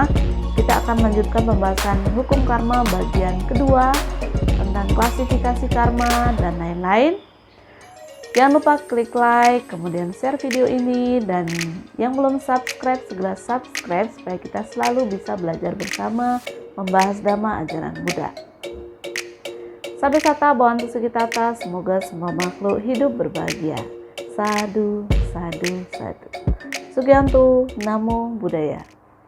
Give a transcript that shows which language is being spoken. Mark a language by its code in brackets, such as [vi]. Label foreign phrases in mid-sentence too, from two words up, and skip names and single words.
[id] Kita akan lanjutkan pembahasan hukum karma bagian kedua tentang klasifikasi karma dan lain-lain. Jangan lupa klik like, kemudian share video ini, dan yang belum subscribe segera subscribe supaya kita selalu bisa belajar bersama membahas dhamma ajaran Buddha. [pi] Sabe sata bhavantu sukhitata, [id] semoga semua makhluk hidup berbahagia. [pi] Sadhu, sadhu, sadhu. Sugiyanto, Namo Buddhaya.